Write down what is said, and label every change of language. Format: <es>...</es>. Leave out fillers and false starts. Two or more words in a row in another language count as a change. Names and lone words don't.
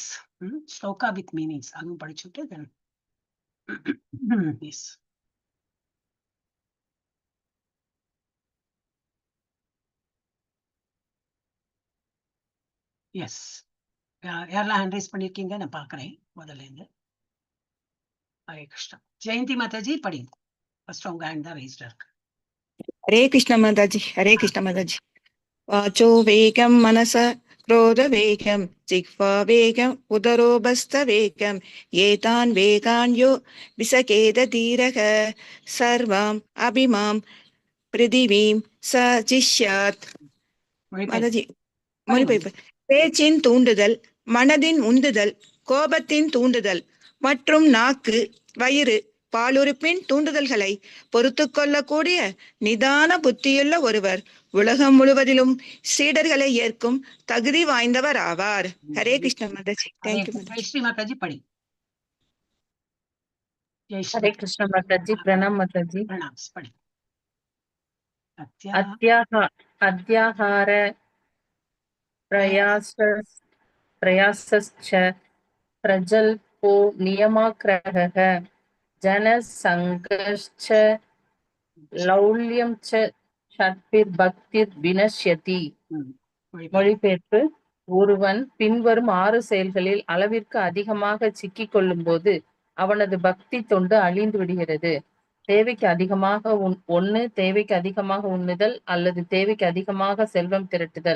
<ta>ஸ்லோகா</ta> <en>with meanings</en> <ta>அதுவும் படிச்சுட்டு தென் எஸ் எஸ் யாரெல்லாம்</ta> <en>hand raise</en> <ta>பண்ணிருக்கீங்க நான் பாக்குறேன் முதல்ல இருந்து. ஹரே கிருஷ்ணா. ஜெயந்தி மாதாஜி படிங்க. ஃபர்ஸ்ட் உங்க ஹேண்ட் தான் ரைஸ்டா இருக்கு.</ta> <hi>हरे कृष्ण माताजी. हरे कृष्ण माताजी.</hi> <sa>वाचो वेगं मनस क्रोध वेगं जिह्वा वेगं उदरोबस्थ वेगं एतान् वेगान् यो विसकेद धीरः सर्वाम् अभिमां पृथिवीं स जिष्यात्.</sa> <ta>மாதாஜி மொழிபெயர்ப்பு. பேச்சின் தூண்டுதல், மனதின் உந்துதல், கோபத்தின் தூண்டுதல் மற்றும் நாக்கு, வயிறு, பாலுறுப்பின் தூண்டுதல்களை பொறுத்து கொள்ளக்கூடிய நிதான புத்தியுள்ள ஒருவர் உலகம் முழுவதிலும் சீடர்களை ஏற்கும் தகுதி வாய்ந்தவர் ஆவார். ஹரே கிருஷ்ண மாதாஜி. தேங்க்யூ மாதாஜி. ஜெயஸ்ரீ மாதாஜி படி.</ta> <hi>हरे कृष्ण माताजी. प्रणाम माताजी. प्रणाम पढ़ी.</hi> <sa>अत्याहार प्रयासश्च प्रजल्पो नियमाग्रहः जनसङ्घश्च लौल्यं च षड्भिर्भक्तिर्विनश्यति.</sa> <ta>மொழிபெயர்ப்பு. ஒருவன் பின்வரும் 6 செயல்களில் அளவிற்கு அதிகமாக சிக்கிக் கொள்ளும் போது அவனது பக்தி தொண்டு அழிந்து விடுகிறது. தேவைக்கு அதிகமாக தேவைக்கு அதிகமாக உண்ணுதல் அல்லது தேவைக்கு அதிகமாக செல்வம் திரட்டுதல்.</ta>